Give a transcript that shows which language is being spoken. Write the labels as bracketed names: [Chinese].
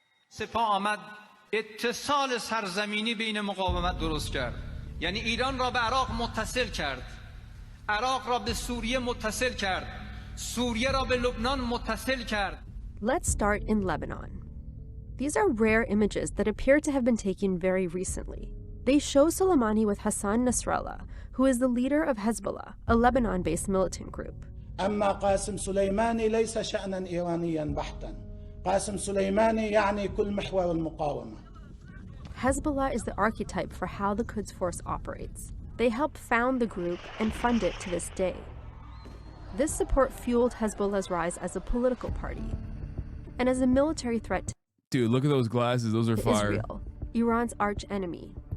[Persian] سپاه آمد اتصال سرزمینی بین مقاومت درست کرد. یعنی ایران را به عراق متصل کرد. عراق را به سوریه متصل کرد. سوریه را به لبنان متصل کرد. [English] Let's start in Lebanon. These are rare images that appear to have been taken very recently. They show Soleimani with Hassan Nasrallah, who is the leader of Hezbollah, a Lebanon-based militant group. [Arabic] أما قاسم سليماني ليس شأنا إيرانيا بحتا. قاسم سليماني يعني كل محور المقاومة. [English] Hezbollah is the archetype for how the Quds Force operates. They helped found the group and fund it to this day. This support fueled Hezbollah's rise as a political party and as a military threat to Dude, look at those glasses. Those are fire. Israel, Iran's arch enemy.